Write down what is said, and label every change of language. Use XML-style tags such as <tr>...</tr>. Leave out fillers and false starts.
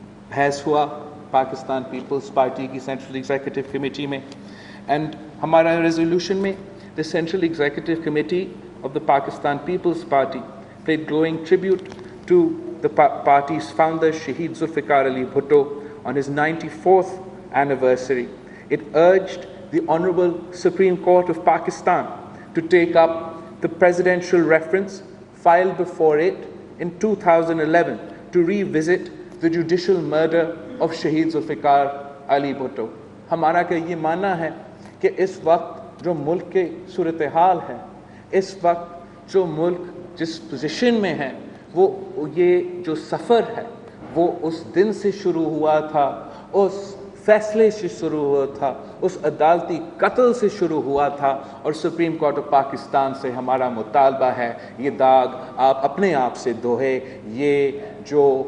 <ur>بحث ہوا Pakistan Peoples party کی سینٹرل ایگزیکٹو کمیٹی میں، اینڈ ہمارا ریزولوشن میں</ur> <en>the Central Executive Committee of the Pakistan People's Party paid glowing tribute to the party's founder Shaheed Zulfikar Ali Bhutto on his 94th anniversary. It urged the Honorable Supreme Court of Pakistan to take up the presidential reference filed before it in 2011 to revisit the judicial murder of Shaheed Zulfikar Ali Bhutto.</en> <ur>ہمارا کہ یہ ماننا ہے کہ اس وقت جو ملک کے صورتحال ہے، اس وقت جو ملک جس پوزیشن میں ہے، وہ یہ جو سفر ہے وہ اس دن سے شروع ہوا تھا، اس فیصلے سے شروع ہوا تھا، اس عدالتی قتل سے شروع ہوا تھا، اور سپریم کورٹ آف پاکستان سے ہمارا مطالبہ ہے یہ داغ آپ اپنے آپ سے دھوئے۔ یہ جو</ur>